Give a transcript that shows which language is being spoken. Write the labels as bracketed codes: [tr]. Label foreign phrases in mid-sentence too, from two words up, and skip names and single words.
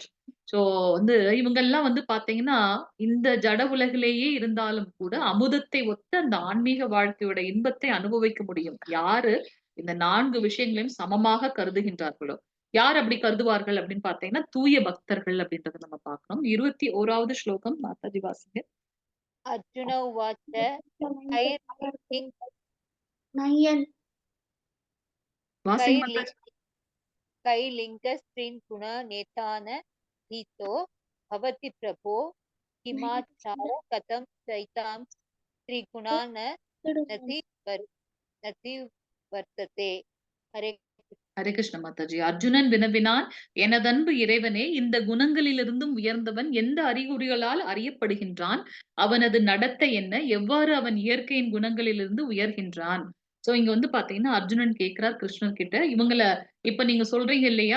[ta] ஸோ வந்து இவங்கெல்லாம் வந்து பார்த்தீங்கன்னா, இந்த ஜட உலகிலேயே இருந்தாலும் கூட, அமுதத்தை ஒத்த அந்த ஆன்மீக வாழ்க்கையோட இன்பத்தை அனுபவிக்க முடியும். யாரு இந்த 4 விஷயங்களையும் சமமாக கருதுகின்றார்களோ. யார் அப்படி கருதுவார்கள் அப்படின்னு பார்த்தீங்கன்னா, தூய பக்தர்கள் அப்படின்றத நம்ம பார்க்கிறோம். 21வது ஸ்லோகம் மாதாஜி வாசிங்க. [sa] अर्जुन उवाच कैर्लिङ् [ta] வாசிங்க [sa] कैर्लिङ् [ta] மாதாஜி. [sa] कैर्लिङ्गस्त्रीन् गुणनेतान् नीतो भवति प्रभो किमाचार कथं चैतां त्रिगुणान् नति वर्- नति वर्तते. हरे [ta] ஹரே கிருஷ்ண மாதாஜி. அர்ஜுனன் வினவினான், எனதன்பு இறைவனே, இந்த குணங்களிலிருந்தும் உயர்ந்தவன் எந்த அறிகுறிகளால் அறியப்படுகின்றான்? அவனது நடத்தை என்ன? எவ்வாறு அவன் இயற்கையின் குணங்களிலிருந்து உயர்கின்றான்? சோ இங்க வந்து பாத்தீங்கன்னா, அர்ஜுனன் கேட்கிறார் கிருஷ்ணன் கிட்ட. இப்ப நீங்க சொல்றீங்க இல்லையா?